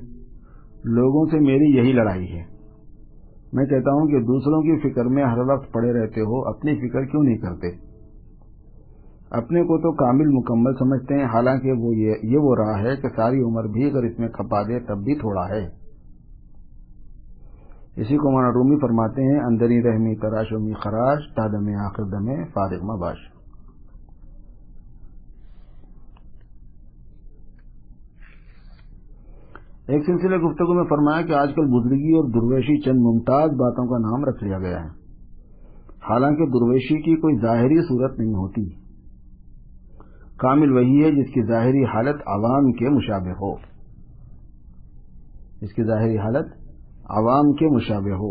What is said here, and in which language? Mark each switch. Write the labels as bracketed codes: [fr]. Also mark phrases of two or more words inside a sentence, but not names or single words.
[ur] لوگوں سے میری یہی لڑائی ہے، میں کہتا ہوں کہ دوسروں کی فکر میں ہر وقت پڑے رہتے ہو، اپنی فکر کیوں نہیں کرتے؟ اپنے کو تو کامل مکمل سمجھتے ہیں، حالانکہ وہ راہ ہے کہ ساری عمر بھی اگر اس میں کھپا دے تب بھی تھوڑا ہے۔ اسی کو مولانا رومی فرماتے ہیں [fa] اندری رحمی تراش و می خراش تا دم آخر دم فارغ مباش۔ [ur] ایک سلسلے گفتگو میں فرمایا کہ آج کل بزرگی اور درویشی چند ممتاز باتوں کا نام رکھ لیا گیا ہے، حالانکہ درویشی کی کوئی ظاہری صورت نہیں ہوتی، کامل وہی ہے جس کی ظاہری حالت عوام کے مشابہ ہو، جس کی ظاہری حالت عوام کے مشابہ ہو۔